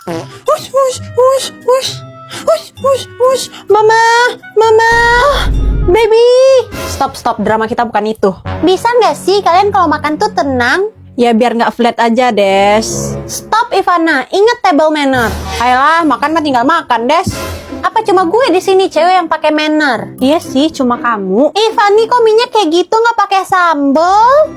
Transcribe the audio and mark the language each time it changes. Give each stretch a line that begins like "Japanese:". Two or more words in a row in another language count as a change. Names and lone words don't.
English: Hush, hush, hush, hush. Hush, hush, hush. Mama, mama. Baby. Stop,
Indonesian: drama kita bukan itu. Bisa nggak sih kalian kalau makan tuh tenang? Ya biar nggak flat aja, Des. Stop Ivana, ingat
English: table manner.
Indonesian: Ayolah, makan mah tinggal makan, Des. Apa cuma gue di sini cewek yang pakai manner? Iya sih, cuma kamu. Ivani kok minyak kayak gitu nggak pakai sambal?